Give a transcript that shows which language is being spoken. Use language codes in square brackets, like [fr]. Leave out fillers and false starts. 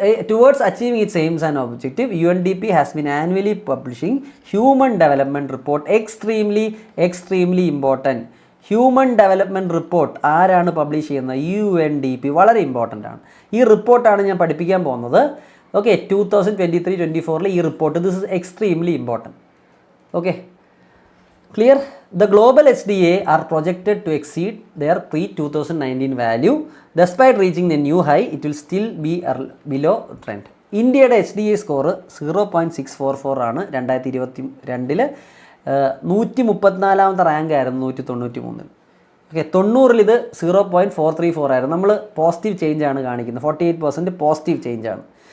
[en] Towards achieving its aims and objective, UNDP has been annually publishing Human Development Report. Extremely important. [ml] Human development report ആരാണ് publish ചെയ്യുന്നത്? UNDP. വളരെ important ആണ്. ഈ റിപ്പോർട്ടാണ് ഞാൻ പഠിപ്പിക്കാൻ പോകുന്നത്. ഓക്കെ, 2023-24 ഈ report, [en] This is extremely important. Okay, clear? The global HDA are projected to exceed their pre-2019 value. Despite reaching the new high, it will still be below trend. [ml] ഇന്ത്യയുടെ HDA score 0.644 ആണ്. 2022 134ാമത്തെ rank ആയിരുന്നു 193. Okay, 90-ൽ ഇത് 0.434 ആയിരുന്നു. നമ്മൾ positive change ആണ് കാണിക്കുന്നത്, 48% positive change ആണ്.